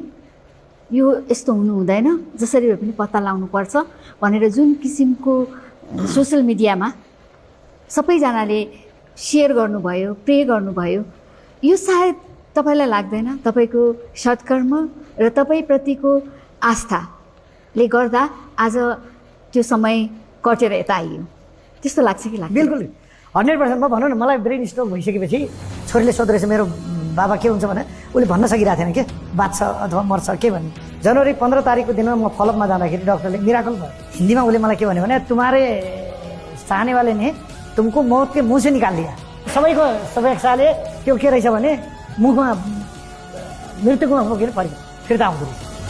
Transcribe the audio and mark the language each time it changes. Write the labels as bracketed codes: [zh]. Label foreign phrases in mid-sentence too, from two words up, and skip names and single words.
[ne] यो यस्तो हुनु हुँदैन, जसरी भए पनि पत्ता लगाउनुपर्छ भनेर जुन किसिमको सोसियल मिडियामा सबैजनाले सेयर गर्नुभयो, प्रे गर्नुभयो, यो सायद तपाईँलाई लाग्दैन तपाईँको सत्कर्म र तपाईँप्रतिको आस्थाले गर्दा आज त्यो समय कटेर यता आइयो, त्यस्तो लाग्छ कि लाग्छ? बिल्कुल 100%। म भनौँ न, मलाई ब्रेन स्ट्रोक भइसकेपछि छोरीले सोध्दो रहेछ मेरो बाबा के हुन्छ भने, उसले भन्न सकिरहेको थिएन के बाँच्छ अथवा मर्छ के भन्ने। जनवरी 15 तारिकको दिनमा म फलोअपमा जाँदाखेरि डक्टरले मिराकल भयो। हिन्दीमा उसले मलाई के भन्यो भने [hi] तुम्हारे चाहने वाले ने तुमको मौत के मुँह से निकाल दिया। [ne] सबैको समीक्षाले त्यो के रहेछ भने मुखमा मृत्युको मुख पऱ्यो, फिर्ता आउँदो रहेछ।